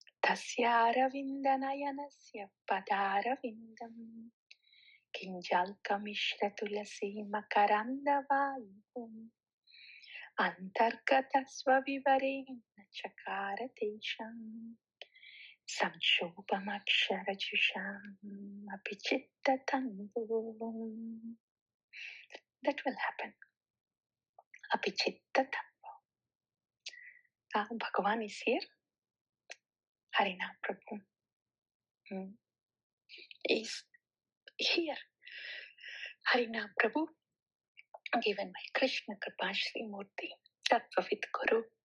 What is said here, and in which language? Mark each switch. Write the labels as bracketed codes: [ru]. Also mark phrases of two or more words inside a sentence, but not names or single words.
[sa] तस्य पादारविन्दं किञ्जल्कमिश्र तुलसी मकरन्दवायुं अन्तर्गत स्वविवरेण चकारतेषां संक्षोभमक्षरजुषां अपिचित्ततन्वुं. [en] That will happen. Apichittatanvum. Bhagavan is here. Harinam Prabhu is here. Harinam Prabhu, given by Krishna Kripa Shri Murti, Tattvavid Guru.